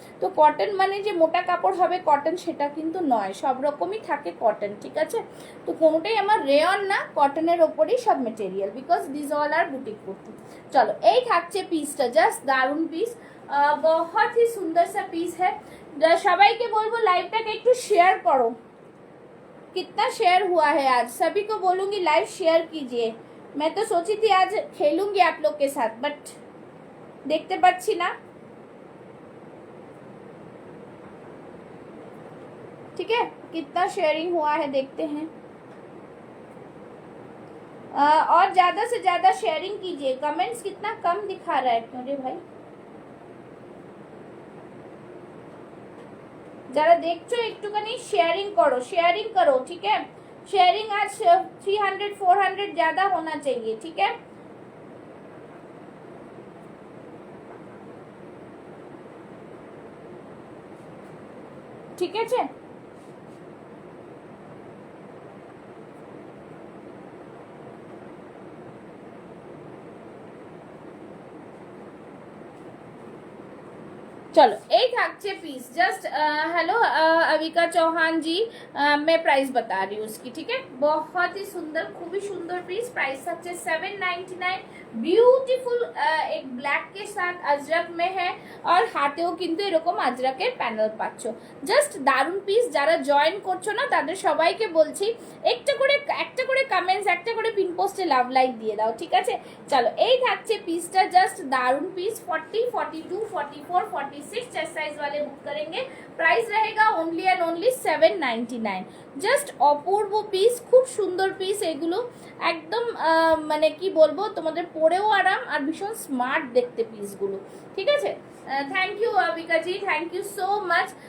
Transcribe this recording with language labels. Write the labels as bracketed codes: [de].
[bn] তো কটন মানে যে মোটা কাপড় হবে কটন, সেটা কিন্তু নয়, সব রকমই থাকে কটন, ঠিক আছে। তো কোনোটাই আমার রেয়ন না, কটনের ওপরেই সব material, [en] Because this all are boutique kurti. [bn] চলো, এই থাকছে পিসটা, জাস্ট দারুণ পিস, [hi] बहुत ही सुंदर सा पीस है। [bn] সবাইকে বলবো লাইভটাকে একটু শেয়ার করো। [hi] कितना शेयर हुआ है आज, सभी को बोलूंगी लाइव शेयर कीजिए। मैं तो सोची थी आज खेलूंगी आप लोग के साथ, बट देखते [bn] पाচ্ছি না, [hi] ठीक है। कितना शेयरिंग हुआ है देखते हैं, और ज्यादा से ज्यादा शेयरिंग कीजिए। कमेंट्स कितना कम दिखा रहा है, क्यों रे भाई। [bn] যারা দেখছো একটুখানি শেয়ারিং করো, [hi] ठीक है। शेयरिंग आज 300 400 ज्यादा होना चाहिए, ठीक है। [bn] ঠিক আছে। [hi] चलो, एक [bn] থাকছে piece, [hi] just hello Avika Chauhan जी, मैं प्राइस बता रही हूँ उसकी, ठीक है। बहुत ही सुंदर, खूबी सुंदर पीस। [bn] प्राइस থাকছে 799, ब्यूटीफुल, [hi] एक ब्लैक के साथ अजरक में है, [bn] और হাতেও কিন্তু এরকম আজরাকের প্যানেল পাচ্ছ, জাস্ট দারুণ পিস। যারা জয়েন করছো না তাদের সবাইকে বলছি একটা করে কমেন্টস, একটা করে পিন পোস্টে লাভ লাইক দিয়ে দাও, ঠিক আছে। চলো, এই থাকছে পিসটা, জাস্ট দারুণ পিস। [hi] 40, 42, 44, 46 चेस्ट साइज वाले बुक करेंगे। प्राइस रहेगा only and only 799, [bn] just Apurba piece, খুব সুন্দর পিস এগুলো, একদম মানে কি বলবো, তোমাদের পরেও আরাম, আর ভীষণ স্মার্ট দেখতে পিসগুলো, ঠিক আছে। [en] Thank you Avika ji, thank you so much.